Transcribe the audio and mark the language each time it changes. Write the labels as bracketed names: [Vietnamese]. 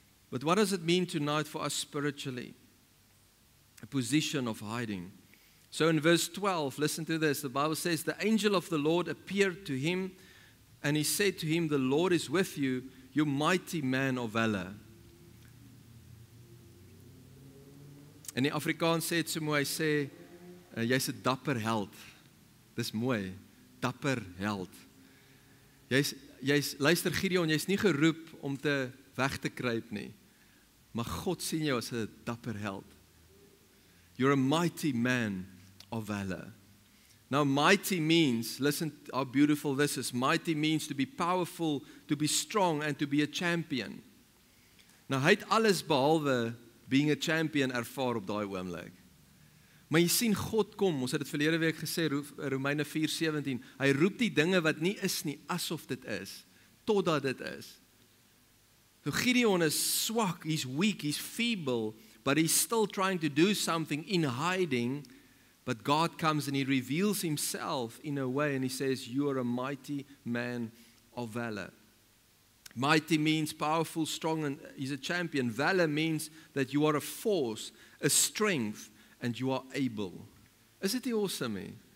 [English] But what does it mean tonight for us spiritually? A position of hiding. So in verse 12, listen to this. The Bible says, the angel of the Lord appeared to him, and he said to him, the Lord is with you, you mighty man of valor. [Afrikaans] In die Afrikaans sê dit so mooi, hy sê, jy's 'n dapper held. Dis mooi, dapper held. Luister Gideon, jy's nie geroep om te weg te kruip nie. Maar God sien jou as 'n dapper held. [English] You're a mighty man of valor. Now mighty means, listen how beautiful this is. Mighty means to be powerful, to be strong and to be a champion. [Afrikaans] Nou hy het alles behalwe [English] being a champion [Afrikaans] ervaar op daai oomblik. Maar jy sien God kom, ons het dit verlede week gesê, Romeine 4:17, hy roep die dinge wat nie is nie, asof dit is, totdat dit is. [English] So Gideon is swak, he's weak, he's feeble, but he's still trying to do something in hiding, but God comes and he reveals himself in a way and he says, you are a mighty man of valor. Mighty means powerful, strong, and he's a champion. Valor means that you are a force, a strength, and you are able. Isn't it awesome? Eh?